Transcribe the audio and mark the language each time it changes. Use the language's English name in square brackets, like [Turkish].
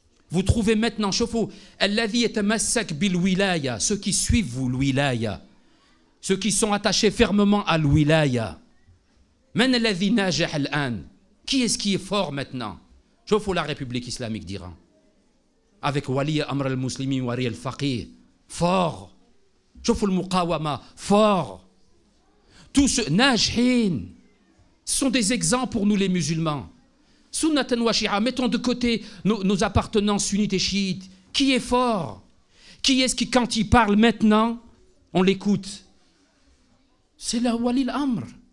[French] Vous trouvez maintenant, [Arabic] شوفوا الذي يتمسك بالولاية, [French] ceux qui suivent vous, الولاية, ceux qui sont attachés fermement à الولاية. [Arabic] من الذي ناجح الآن? [French] Qui est-ce qui est fort maintenant? [Arabic] شوفوا [French] la République islamique d'Iran. Avec Wali Amr al-Muslimin, Wali al-Faqih, fort. [Arabic] شوفوا المقاومة, fort. [French] Tous ceux, [Arabic] ناجحين, [French] ce sont des exemples pour nous les musulmans. [Arabic] Sunnatan wa shi'a, [French] mettons de côté nos appartenances sunnites et chiites. Qui est fort? Qui est-ce qui, quand il parle maintenant, on l'écoute? C'est la Wali al-Amr.